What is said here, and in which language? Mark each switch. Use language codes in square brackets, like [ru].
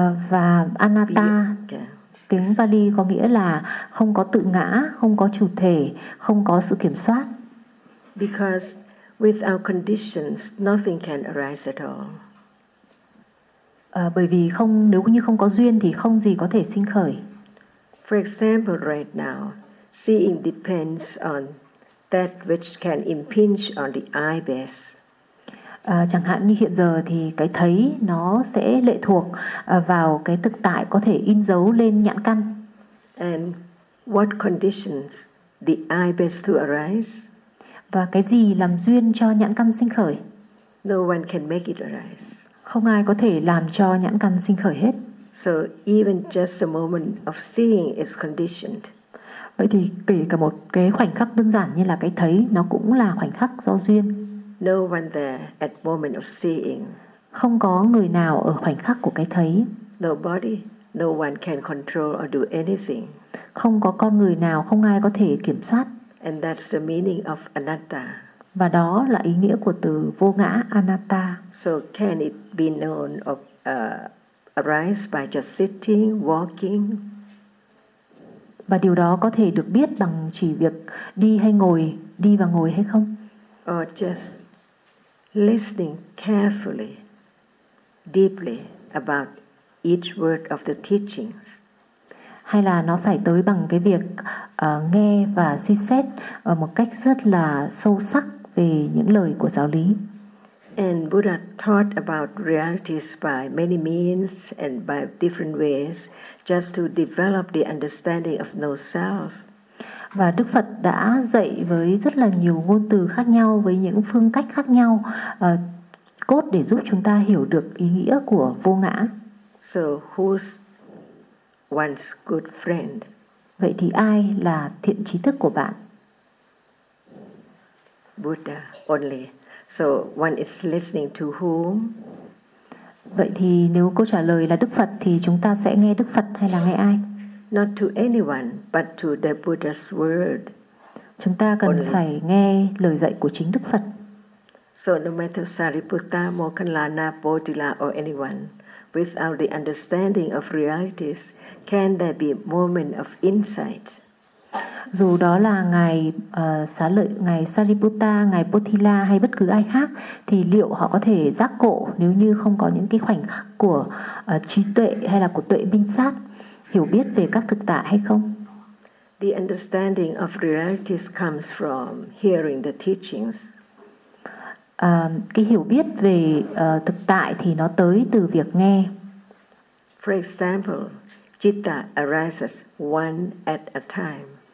[vi] Và anatta, tiếng Pali có nghĩa là không có tự ngã, không có chủ thể, không có sự kiểm soát. [en] Because with our conditions, nothing can arise at all. [vi] Bởi vì không, nếu như không có duyên thì không gì có thể sinh khởi. [en] For example, right now, seeing depends on that which can impinge on the eye base. [vi] Chẳng hạn như hiện giờ thì cái thấy nó sẽ lệ thuộc vào cái thực tại có thể in dấu lên nhãn căn. [en] And what conditions the eye base to arise? [vi] Và cái gì làm duyên cho nhãn căn sinh khởi? [en] No one can make it arise. [vi] Không ai có thể làm cho nhãn căn sinh khởi hết. [en] So even just a moment of seeing is conditioned. [vi] Vậy thì kể cả một cái khoảnh khắc đơn giản như là cái thấy, nó cũng là khoảnh khắc do duyên. [en] No one there at moment of seeing. [vi] Không có người nào ở khoảnh khắc của cái thấy. [en] No body, no one can control or do anything. [vi] Không có con người nào, không ai có thể kiểm soát. [en] And that's the meaning of anatta. [vi] Và đó là ý nghĩa của từ vô ngã, anatta. [en] So can it be known of arise by just sitting, walking? [vi] Và điều đó có thể được biết bằng chỉ việc đi hay ngồi, đi và ngồi hay không? [en] Or just listening carefully, deeply about each word of the teachings. [vi] Hay là nó phải tới bằng cái việc nghe và suy xét một cách rất là sâu sắc về những lời của giáo lý. [en] And Buddha taught about realities by many means and by different ways just to develop the understanding of no self. [vi] Và Đức Phật đã dạy với rất là nhiều ngôn từ khác nhau, với những phương cách khác nhau, cốt để giúp chúng ta hiểu được ý nghĩa của vô ngã. [en] So who's one's good friend? [vi] Vậy thì ai là thiện trí thức của bạn? [en] Buddha only. So one is listening to whom? [vi] Vậy thì nếu câu trả lời là Đức Phật thì chúng ta sẽ nghe Đức Phật hay là nghe ai? [en] Not to anyone, but to the Buddha's word. [vi] Chúng ta cần phải nghe lời dạy của chính Đức Phật. [en] So no matter Sariputta, Mokkhalana, Bodhila or anyone, without the understanding of realities, can there be a moment of insight? [vi] Dù đó là ngài Xá Lợi, ngài Sariputta, ngài Bodhila hay bất cứ ai khác, thì liệu họ có thể giác ngộ nếu như không có những cái khoảnh khắc của trí tuệ hay là của tuệ minh sát, hiểu biết về các thực tại hay không? [en] The understanding of realities comes from hearing the teachings. [vi] Cái hiểu biết về thực tại thì nó tới từ việc nghe. [en] For example, citta arises one at a time.